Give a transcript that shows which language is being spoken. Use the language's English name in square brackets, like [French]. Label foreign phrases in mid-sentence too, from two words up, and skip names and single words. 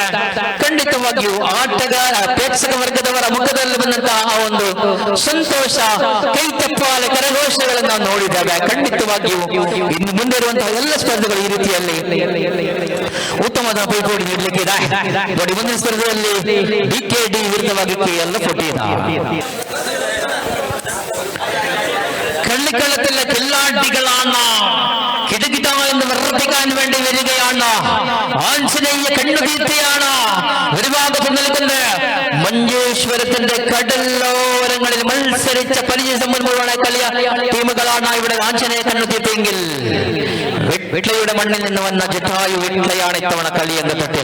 [Kannada] ಖಂಡಿತವಾಗಿಯೂ ಆಟಗಾರ ಪ್ರೇಕ್ಷಕ ವರ್ಗದವರ ಮುಖದಲ್ಲಿ ಬಂದಂತಹ ಆ ಒಂದು ಸಂತೋಷ, ಕೈತಪ್ಪಾಲೆ ಕರಘೋಷಗಳನ್ನು ನಾವು ನೋಡಿದ್ದೇವೆ. ಖಂಡಿತವಾಗಿಯೂ ಇನ್ನು ಮುಂದೆ ಇರುವಂತಹ ಎಲ್ಲ ಸ್ಪರ್ಧೆಗಳು ಈ ರೀತಿಯಲ್ಲಿ ಉತ್ತಮವಾದ ಪೈಪೋಟಿ ನೀಡಲಿಕ್ಕೆ ಇದೆ. ನೋಡಿ, ಮುಂದಿನ ಸ್ಪರ್ಧೆಯಲ್ಲಿ DKD ವಿರುದ್ಧವಾಗಿ KL14. [Malayalam] കളിക്കളത്തിലെ കില്ലാടികളാണ് കിടകിട എന്ന് നൽകാൻ വേണ്ടി വരികയാണ്. ആഞ്ജനേയ കണ്ണുതീർത്തിയാണ് ഒരു ഭാഗത്ത് നിൽക്കുന്നത്. മഞ്ചേശ്വരത്തിന്റെ കടലോരങ്ങളിൽ മത്സരിച്ച പരിചയസമ്പന്നമായ കളിയ ടീമുകളാണ് ഇവിടെ ആഞ്ജനേയ കണ്ണുതീർത്തിയെങ്കിൽ വിട്ലയുടെ മണ്ണിൽ നിന്ന് വന്ന ജടായു വിട്ലയാണ് ഇത്തവണ കളി എന്ന തട്ടിൽ.